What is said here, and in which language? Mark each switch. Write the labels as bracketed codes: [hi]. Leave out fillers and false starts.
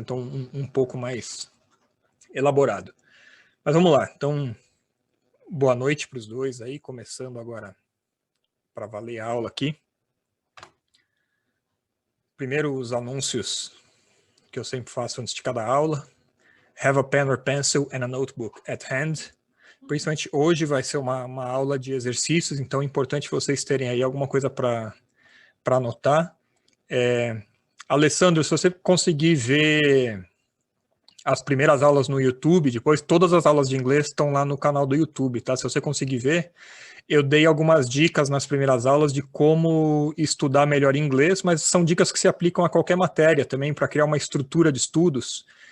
[pt] Então, um pouco mais elaborado. Mas vamos lá. Então, boa noite para os dois aí, começando agora para valer a aula aqui. Primeiro, os anúncios que eu sempre faço antes de cada aula. [en] Have a pen or pencil and a notebook at hand. [pt] Principalmente hoje vai ser uma aula de exercícios, então é importante vocês terem aí alguma coisa para anotar. Alessandro, se você conseguir ver as primeiras aulas no YouTube, depois todas as aulas de inglês estão lá no canal do YouTube, tá? Se você conseguir ver, eu dei algumas dicas nas primeiras aulas de como estudar melhor inglês, mas são dicas que se aplicam a qualquer matéria também, para criar uma estrutura de estudos.